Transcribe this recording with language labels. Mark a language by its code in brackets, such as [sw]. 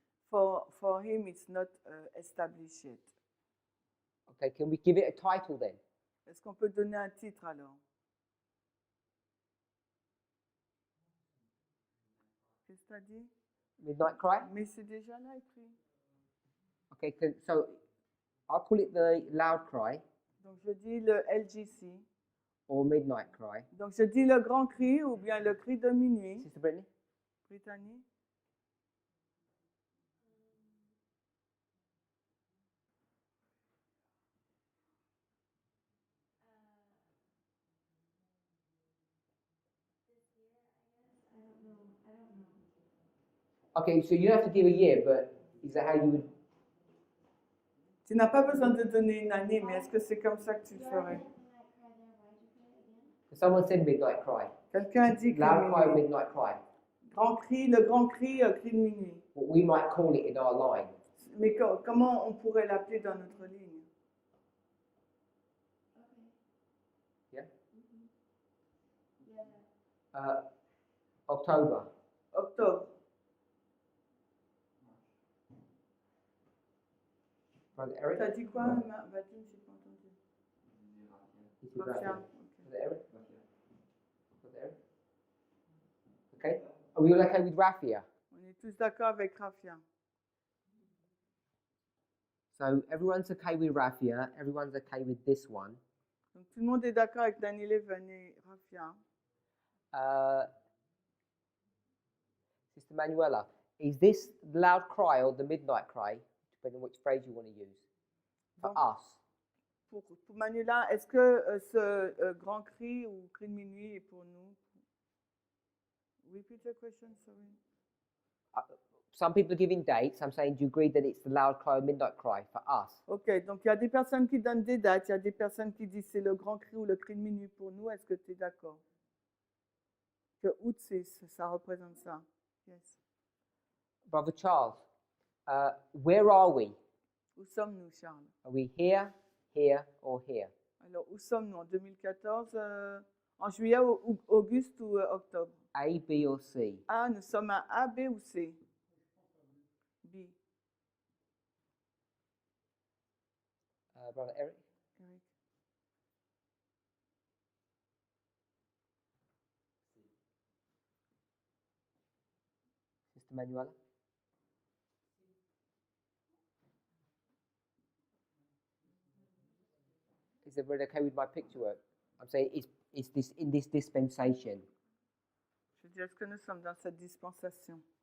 [en] For him, it's not established yet. Okay, can we give it a title then? [fr] Est-ce qu'on peut donner un titre alors? Qu'est-ce que tu as dit? [en] Midnight Cry? [fr] Mais c'est déjà là écrit. [en] Okay, so I'll call it the Loud Cry [fr] Donc je dis le LGC. [en] or Midnight Cry. [fr] Donc je dis le grand cri ou bien le cri de minuit. [en] Sister Brittany? Brittany. Okay, so you don't have to give a year, but is that how you would? [fr] Tu n'as pas besoin de donner une année, mais est-ce que c'est comme ça que tu le ferais? [en] Someone said Midnight Cry. [fr] Quelqu'un a dit [en] Loud Cry or Midnight Cry. [fr] grand cri, le grand cri, cri de minuit. [en] What we might call it in our line. [fr] Mais comment on pourrait l'appeler dans notre ligne? [en] Yeah? October. [fr] Octobre. [en] Brother Eric? [fr] T'as dit quoi, Vadim? J'ai pas entendu. [en] It's with Rafia. Raphia. Ok. Brother Eric? Brother Eric? Okay. Are we all okay with Raphia? [fr] On est tous d'accord avec Rafia. [en] So everyone's okay with Raphia. Everyone's okay with this one. [fr] Donc tout le monde est d'accord avec Daniel Even et Rafia. [en] Sister Manuela, is this the loud cry or the midnight cry, depending on which phrase you want to use, for [fr] Donc, [en] us? [fr] pour Manuela, est-ce que ce grand cri ou cri de minuit est pour nous? [en] Repeat the question, sorry. Some people are giving dates. I'm saying, do you agree that it's the loud cry or midnight cry for us? [fr] Ok, donc il y a des personnes qui donnent des dates, il y a des personnes qui disent c'est le grand cri ou le cri de minuit pour nous. Est-ce que tu es d'accord? Que août, ça représente ça. [en] Yes. Brother Charles, where are we? [fr] Où sommes-nous, Charles? [en] Are we here, here, or here? [fr] Alors, où sommes-nous en 2014? En juillet, auguste ou octobre? [en] A, B, or C? [fr] A, nous sommes à A, B ou C? B. [en] Brother Eric? Eric. Sister Manuela? Is everybody okay with my picture work? I'm saying, is this in this dispensation? [fr] Je veux dire, est-ce que nous sommes dans cette dispensation?